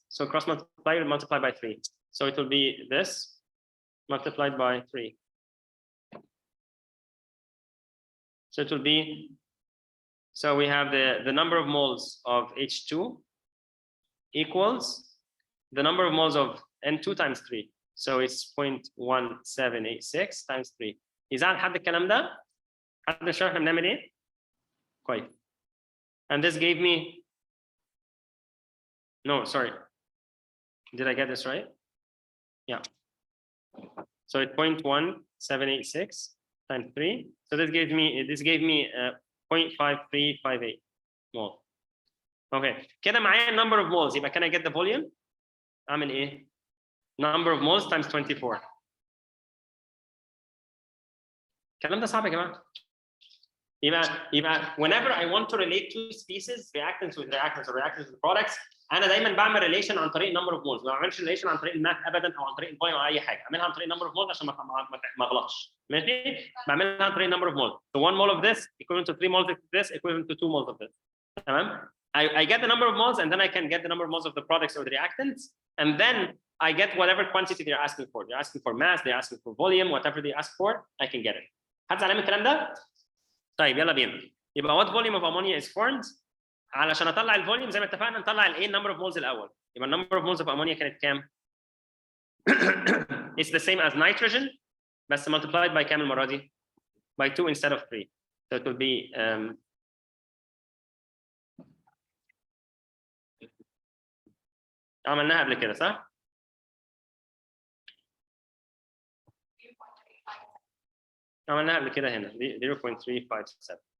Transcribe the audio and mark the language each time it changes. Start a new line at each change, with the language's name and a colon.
English: So cross multiply by 3. So it will be this multiplied by 3. So it will be, so we have the number of moles of H2 equals the number of moles of N2 times 3. So it's 0.1786 times 3.
Arabic: يزعل حد الكلام ده؟ حد مش عارف احنا بنعمل ايه؟ كويس.
English: And this gave me, no, sorry. Did I get this right? Yeah. So it's 0.1786 times 3. So this gave me 0.5358 mole. Okay. كده معايا number of moles. يبقى can I get the volume? أعمل إيه؟ Number of moles times 24.
Arabic: الكلام ده صعب يا جماعة. يبقى whenever I want to relate two species, reactants with reactants or reactants with products, أنا دايما بعمل relation عن طريق number of moles. ما بعملش relation عن طريق الماث أبدا أو عن طريق الفوليوم أو أي حاجة. أعملها عن طريق number of moles عشان ما أغلطش. ماشي؟ بعملها عن طريق number of moles.
English: So 1 mole of this equivalent to 3 moles of this equivalent to 2 moles of this. تمام؟ I get the number of moles and then I can get the number of moles of the products or the reactants, and then I get whatever quantity they're asking for. They're asking for mass, they're asking for volume, whatever they ask for, I can get it.
Arabic: حد زعلان من الكلام ده؟ طيب يلا بينا. يبقى what volume of ammonia is formed؟ علشان اطلع الفوليوم زي ما اتفقنا نطلع الايه number of moles الاول.
English: يبقى number of moles of ammonia كانت كام؟ It's the same as nitrogen بس multiplied by كام المرة دي؟ By 2 instead of 3.
Arabic: So it will be عملناها قبل كده صح؟ عملناها قبل كده هنا 0.357.